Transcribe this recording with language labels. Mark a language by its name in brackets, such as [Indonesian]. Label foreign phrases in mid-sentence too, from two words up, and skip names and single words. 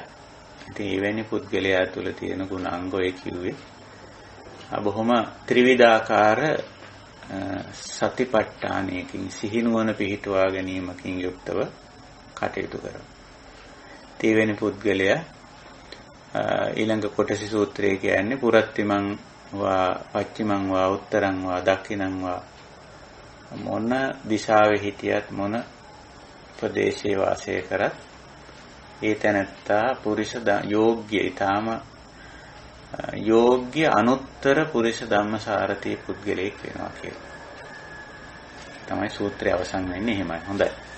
[Sinhala] ඉතින් එවැනි පුද්ගලයා තුළ තියෙන ගුණාංග ඔය කිව්වේ බොහොම ත්‍රිවිධාකාර සතිපට්ඨානයකින් සිහිනුවන පිහිටුවා ගැනීමකින් යුක්තව කටයුතු කරනවා. එවැනි පුද්ගලයා ඊළඟ කොටස සූත්‍රයේ කියන්නේ [Pali] පුරත්තිමං වා පච්චිමං වා උත්තරං වා දක්ඛිනං වා [Sinhala] මොන දිශාවේ හිටියත් මොන ප්‍රදේශයේ වාසය කරත් ඒ තැනැත්තා පුරිස යෝග්‍ය ඊටාම යෝග්‍ය [Pali] අනුත්තර පුරිස ධම්මසාරති [Sinhala] පුද්ගලයෙක් වෙනවා කියලා. තමයි සූත්‍රය අවසන් වෙන්නේ එහෙමයි. හොඳයි.